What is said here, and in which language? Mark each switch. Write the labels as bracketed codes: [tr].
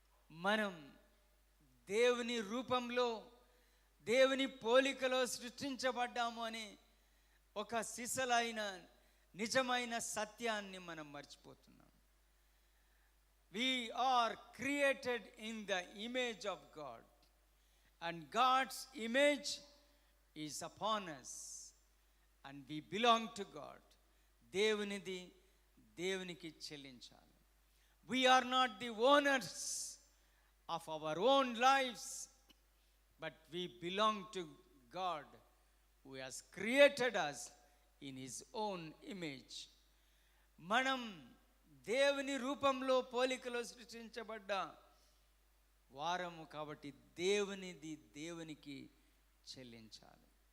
[te] మనం దేవుని రూపంలో, దేవుని పోలికలో సృష్టించబడ్డాము అని ఒక సిసలైన నిజమైన సత్యాన్ని మనం మర్చిపోతున్నాం. [en] We are created in the image of God, and God's image is upon us, and we belong to God. [te] దేవునిది దేవునికి చెల్లించాలి. [en] We are not the owners of our own lives, but we belong to God who has created us in his own image. [te] మనం దేవుని రూపంలో పోలికలో సృష్టించబడ్డ వారము కాబట్టి దేవునిది దేవునికి చెల్లించాలి.